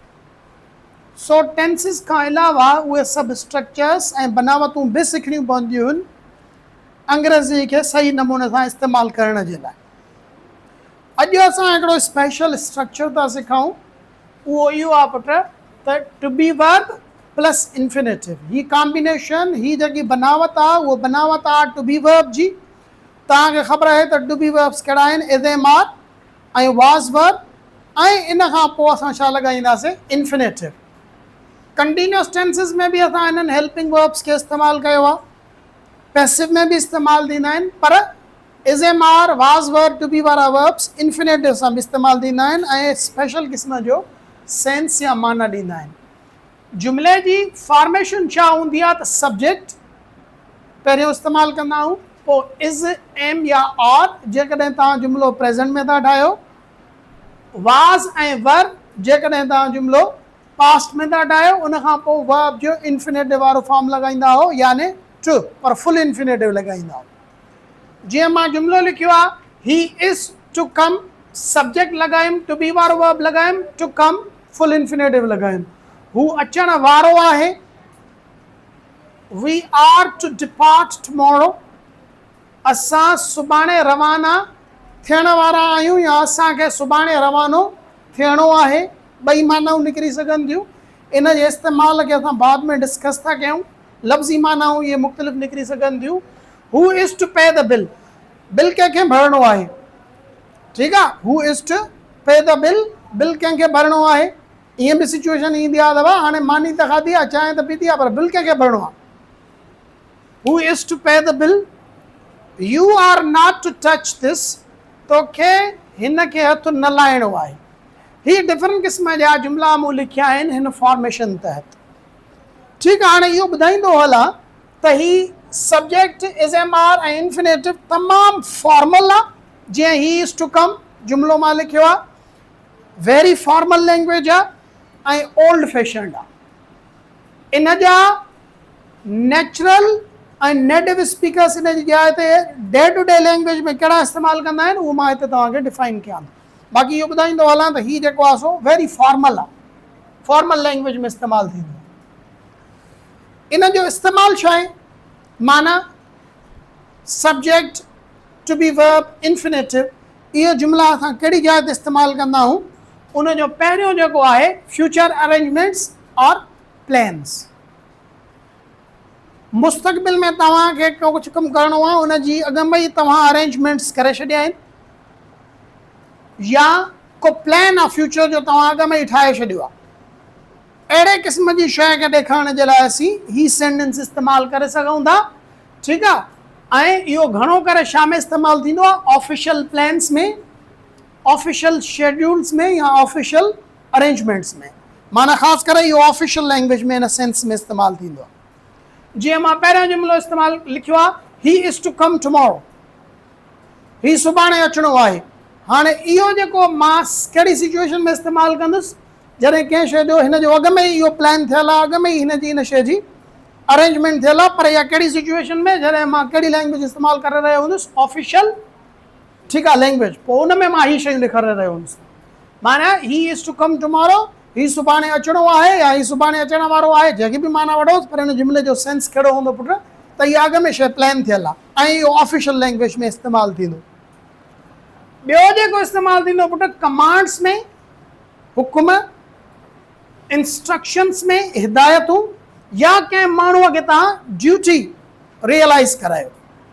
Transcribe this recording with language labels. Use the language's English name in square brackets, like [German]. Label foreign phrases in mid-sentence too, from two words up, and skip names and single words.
[Sindhi] सो टेंसिस खां अलावा उहे सभु स्ट्रक्चर्स ऐं बनावतूं बि सिखणियूं पवंदियूं आहिनि अंग्रेज़ी खे सही नमूने सां इस्तेमालु करण जे लाइ। अॼु असां हिकिड़ो [English] special structure [Sindhi] था सिखूं, उहो इहो आहे पुटु त [English] to be verb plus infinitive. [Sindhi] हीअ कॉम्बिनेशन, हीअ जेकी बनावत आहे उहो बनावत आहे [English] to be verb [Sindhi] जी। तव्हांखे ख़बर आहे त [English] to be verbs [Sindhi] कहिड़ा आहिनि, [English] is am are [Sindhi] ऐं [English] was verb, [Sindhi] ऐं इन खां पोइ असां छा लॻाईंदासीं, इंफिनेटिव। [English] continuous tenses [Sindhi] में बि असां इन्हनि [English] helping verbs [Sindhi] खे इस्तेमालु कयो आहे, पैसिव में बि इस्तेमालु थींदा आहिनि, पर [English] is am are, was verb, to be [Sindhi] वारा [English] verbs infinitive [Sindhi] सां बि इस्तेमालु थींदा आहिनि ऐं स्पेशल क़िस्म जो सेंस या माना ॾींदा आहिनि। जुमिले जी फॉर्मेशन छा हूंदी आहे त सब्जेक्ट पहिरियों इस्तेमालु कंदा आहियूं, पोइ [English] is, am [Sindhi] या आर जेकॾहिं तव्हां जुमिलो प्रेज़ेंट में था ठाहियो, वाज़ ऐं वर्ब जेकॾहिं तव्हां जुमिलो पास्ट में था ठाहियो, उनखां पोइ वर्ब जो इंफिनेटिव वारो फॉर्म लॻाईंदा हो, यानी टू, पर [English] full infinitive [Sindhi] लॻाईंदा हो। जीअं मां जुमिलो लिखियो आहे, [English] he is to come, [Sindhi] सब्जेक्ट लॻायुमि, [English] to be [Sindhi] वारो वर्ब लॻायुमि, [English] to come full infinitive [Sindhi] लॻायुमि। हू अचण वारो आहे, [English] we are to depart tomorrow, [Sindhi] असां सुभाणे रवाना थियण वारा आहियूं या असांखे सुभाणे रवानो थियणो आहे। ॿई मानाऊं निकिरी सघनि थियूं। इन जे इस्तेमाल खे असां बाद में डिस्कस था कयूं। लफ़्ज़ी मानाऊं इहे मुख़्तलिफ़ निकिरी सघनि थियूं। [English] who is to pay the bill, [Sindhi] बिल कंहिंखे भरिणो आहे, ठीकु आहे। [English] who is to pay the bill, [Sindhi] बिल कंहिंखे भरिणो आहे। ईअं बि सिचुएशन ईंदी आहे त हाणे मानी त खाधी आहे, चांहि त पीती आहे, पर बिल कंहिंखे भरिणो आहे। [English] who is to pay the bill, you are not to touch this, [Sindhi] तोखे हिन खे हथु न लाहिणो आहे। हीअ डिफरेंट क़िस्म जा जुमिला मूं लिखिया आहिनि हिन फॉर्मेशन तहत, ठीकु आहे। हाणे इहो ॿुधाईंदो हलां त ही सब्जेक्ट, [English] is am are [Sindhi] ऐं इंफिनेटिव तमामु फॉर्मल आहे। जीअं [English] he is to come [Sindhi] जुमिलो मां लिखियो आहे, [English] very formal language [Sindhi] आहे ऐं [English] old fashioned [Sindhi] आहे। इन जा नेचुरल ऐं [English] native speakers [Sindhi] इन जी जाइ ते [English] day to day language [Sindhi] में कहिड़ा इस्तेमालु कंदा आहिनि, उहो मां हिते तव्हांखे डिफाइन कयां। बाक़ी इहो ॿुधाईंदो हलां त हीउ जेको आहे सो [English] very formal [Sindhi] आहे, [English] formal language [Sindhi] में इस्तेमालु थींदो। इन जो इस्तेमालु छा आहे, माना [English] subject, to be verb, infinitive, [Sindhi] इहे जुमिला असां कहिड़ी जाइ ते इस्तेमालु कंदा आहियूं। उन जो पहिरियों जेको आहे [English] future arrangements and plans. [Sindhi] मुस्तक़बिल में तव्हांखे कुझु कमु करिणो आहे, उन जी अॻु में ई तव्हां अरेंजमेंट्स करे छॾिया आहिनि, या को प्लान आहे फ्यूचर जो तव्हां अॻु में ई ठाहे छॾियो आहे। अहिड़े क़िस्म जी शइ खे ॾेखारण जे लाइ असीं ही सेंटेंस इस्तेमालु करे सघूं था, ठीकु आहे। ऐं इहो घणो करे छा में इस्तेमालु थींदो आहे, [English] official plans [Sindhi] में, [English] official schedules [Sindhi] में या [English] official arrangements [Sindhi] में। माना ख़ासि करे इहो [English] official language [Sindhi] में इन सेंस में इस्तेमालु थींदो आहे। जीअं मां पहिरियों जुमिलो इस्तेमालु लिखियो आहे, [English] he is to come tomorrow, [Sindhi] ही सुभाणे अचिणो आहे। हाणे इहो जेको मां कहिड़ी सिचुएशन में इस्तेमालु कंदुसि, जॾहिं कंहिं शइ जो हिन जो अॻु में ई इहो प्लान थियल आहे, अॻु में ई हिन जी इन शइ जी अरेंजमेंट थियल आहे, पर इहा कहिड़ी सिचुएशन में, जॾहिं मां कहिड़ी लैंग्वेज इस्तेमालु करे रहियो हूंदुसि, ऑफिशियल, ठीकु आहे, लैंग्वेज, पोइ उन में मां हीअ शयूं लिखारे रहियो हूंदुसि। माना [English] he is to come tomorrow, [Sindhi] ही सुभाणे अचिणो आहे या ही सुभाणे अचण वारो आहे, जेकी बि माना वठोसि, पर हिन जुमिले जो सेंस कहिड़ो हूंदो पुटु, त इहा अॻु में शइ प्लान थियल आहे ऐं इहो ऑफिशियल लैंग्वेज में इस्तेमालु थींदो। ॿियो जेको इस्तेमालु थींदो पुटु, कमांड्स में, हुकुम, इंस्ट्रक्शंस में, हिदायतूं, या कंहिं माण्हूअ खे तव्हां [English] duty realize [Sindhi] करायो।